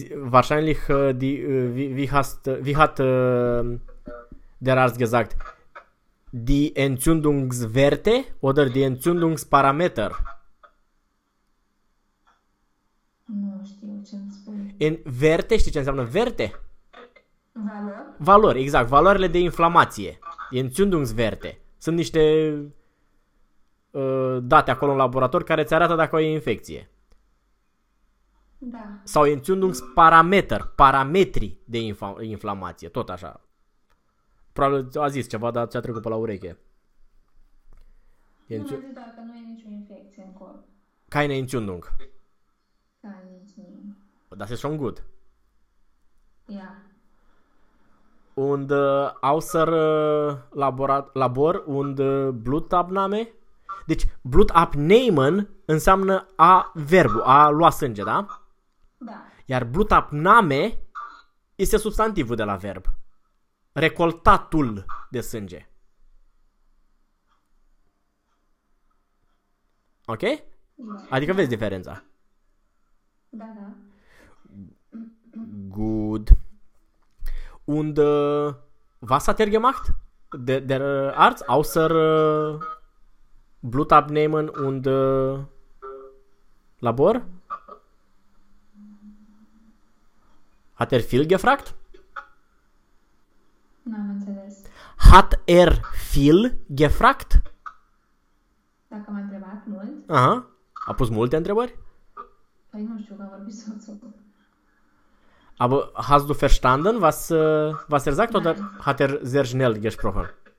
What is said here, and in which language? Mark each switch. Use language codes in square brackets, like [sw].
[de] Wahrscheinlich wie hat der Arzt gesagt? Die Entzündungswerte oder die Entzündungsparameter? [ro] Nu știu ce îmi spui. În verte, știi ce înseamnă verte? Valor? Valori, exact, valoarele de inflamație. Entzündungswerte. Sunt niște date acolo în laborator care ți arată dacă ai infecție. Da. Sau entzündungsparameter, parametri de inflamație, tot așa. Probabil a zis ceva, dar ți-a trecut pe la ureche. Nu merge dacă nu e nicio infecție în corp. [de] Keine Entzündung. [ro] Da, nici nu. [de] Das ist schon gut. Ja. Und außer labor und Blutabnahme. [ro] Deci Blutabnehmen înseamnă a verbul, a lua sânge, da? Da. Iar Blutabnahme este substantivul de la verb. Recoltatul de sânge. Ok? Adică vezi Da. diferența. Da. [de] Good. Und was hat er gemacht? Der Arzt außer Blut abnehmen und Labor? Hat er viel gefragt? [ro] N-am înțeles. [de] Hat er viel gefragt? [ro] Dacă m-a întrebat mult, Aha, a pus multe întrebări? păi nu știu, că a vorbit soțul. [de] Aber hast du verstanden, was er sagt, oder Nein. hat er sehr schnell gesprochen?